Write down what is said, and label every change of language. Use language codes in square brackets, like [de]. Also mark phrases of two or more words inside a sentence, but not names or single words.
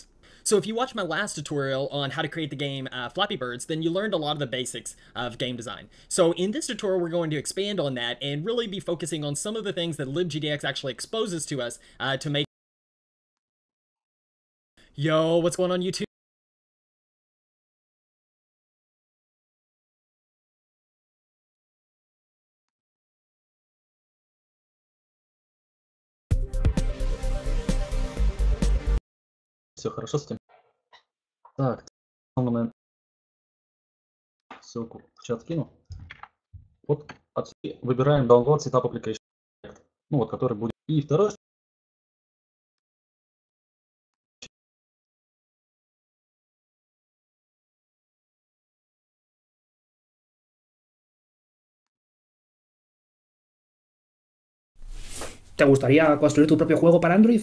[en] So if you watched my last tutorial on how to create the game Flappy Birds, then you learned a lot of the basics of game design. So in this tutorial, we're going to expand on that and really be focusing on some of the things that LibGDX actually exposes to us to make. Yo, what's going on YouTube? [ru] Все хорошо с этим? Так, момент. Ссылку в чат скину. Вот отсюда выбираем [en] Download Setup Application. [ru] Ну вот, который будет. И второе, [es] ¿Te gustaría construir tu propio juego para Android?